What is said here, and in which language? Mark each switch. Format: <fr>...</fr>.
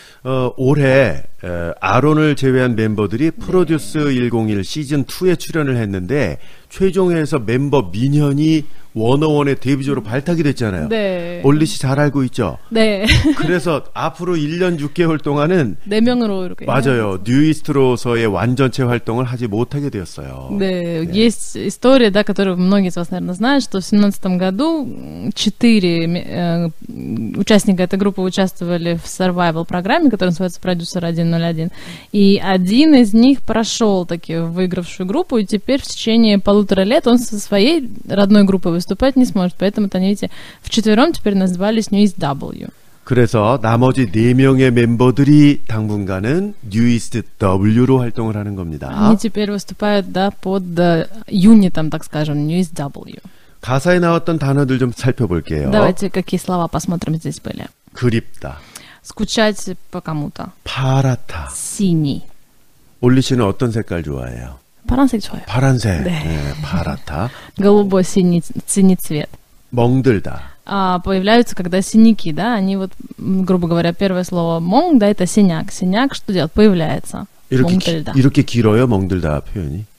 <ko>올해 아론을 제외한 멤버들이 프로듀스 101 시즌2에 출연을 했는데 최종회에서 멤버 민현이 워너원의 데뷔조로 발탁이 됐잖아요. 네. 올리 씨 잘 알고 있죠? 네. 그래서 앞으로 1년 6개월 동안은 4명으로 이렇게 맞아요. 뉴이스트로서의 완전체 활동을 하지 못하게 되었어요. 네.</ko> <ru>Есть история, да, которую многие из вас, наверное, знают, что в 2017 году 4 участника этой группы участвовали в survival-программе, которая называется «Продюсер 101», и один из них прошел таки в выигравшую группу, и теперь в течение 1,5 лет он со своей родной группой выступать не сможет, поэтому, видите, вчетвером теперь назывались New East W.</ru> <ko>그래서 나머지 4명의 멤버들이 당분간은 뉴이스트 W로 활동을 하는 겁니다.</ko> <ru>Они теперь выступают, да, под юнитом, так скажем, New East W.</ru> <ko>가사에 나왔던 단어들 좀 살펴볼게요.</ko> <ru>Давайте какие слова посмотрим здесь были.</ru> <ko>그립다.</ko> <ru>Скучать по кому-то.</ru> <ko>파랗다.</ko> <ru>Синий.</ru> <ko>올리 씨는 어떤 색깔 좋아해요? 파란색 좋아요. 파란색. 네. 네, 파랗다.</ko> <ru>Голубой, синий цвет.</ru> <ko>멍들다.</ko> <ru>Появляются, когда синяки, да, они вот, грубо говоря, первое слово 멍, да, это синяк. Синяк что делает? Появляется.</ru> <ko>이렇게 길어요, 멍들다 표현이?</ko>